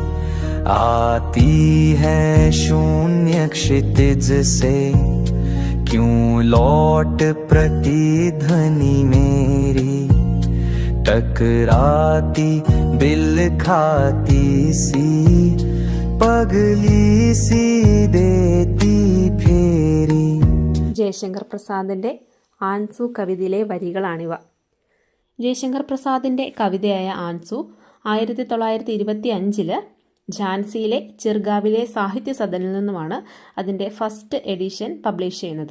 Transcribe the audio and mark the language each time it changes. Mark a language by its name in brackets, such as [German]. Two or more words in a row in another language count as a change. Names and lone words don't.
[Hindi] आती है शून्य क्षितिज से क्यों लौट प्रतिध्वनि मेरी, टकराती बिल खाती सी पगली सी देती फेरी। [Malayalam] ജയശങ്കർ പ്രസാദിൻ്റെ ആൻസു കവിതയിലെ വരികളാണിവ. ജയശങ്കർ പ്രസാദിൻ്റെ കവിതയായ ആൻസു 1925 ഝാൻസിയിലെ ചിർഗാവിലെ സാഹിത്യ സദനിൽ നിന്നുമാണ് അതിൻ്റെ ഫസ്റ്റ് എഡിഷൻ പബ്ലിഷ് ചെയ്യുന്നത്.